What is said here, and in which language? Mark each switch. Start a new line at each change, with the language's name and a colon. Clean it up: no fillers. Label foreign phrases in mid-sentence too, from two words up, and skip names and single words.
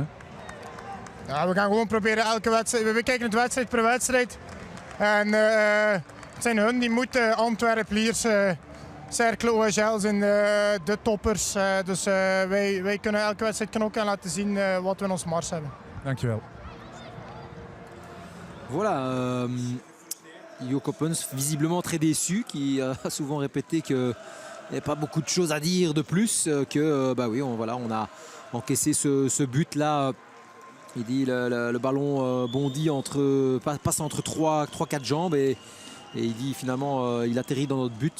Dutch: Ja, we gaan gewoon proberen elke wedstrijd. We kijken het wedstrijd per wedstrijd. En het zijn hun die moeten Antwerpen, Lierse, Cercle, OHL zijn de toppers. Dus wij kunnen elke wedstrijd knokken en laten zien wat we in ons mars hebben. Dankjewel.
French: Voilà, Jo Coppens visiblement très déçu, qui a souvent répété qu'il n'y avait pas beaucoup de choses à dire de plus que bah oui, on a encaissé ce but là Il dit le ballon bondit passe entre 3-4 jambes et il dit finalement il atterrit dans notre but.